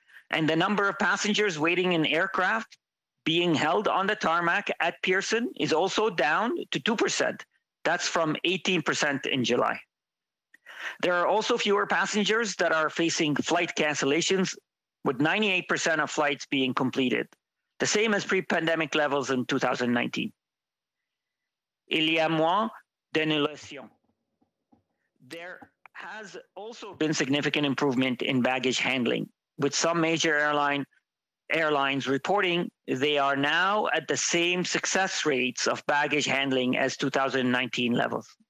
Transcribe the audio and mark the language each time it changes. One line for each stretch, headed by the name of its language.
English: And the number of passengers waiting in aircraft being held on the tarmac at Pearson is also down to 2%. That's from 18% in July. There are also fewer passengers that are facing flight cancellations, with 98% of flights being completed, the same as pre-pandemic levels in 2019.
French: Il y a moins d'annulations.
English: There has also been significant improvement in baggage handling, with some major airlines reporting they are now at the same success rates of baggage handling as 2019 levels.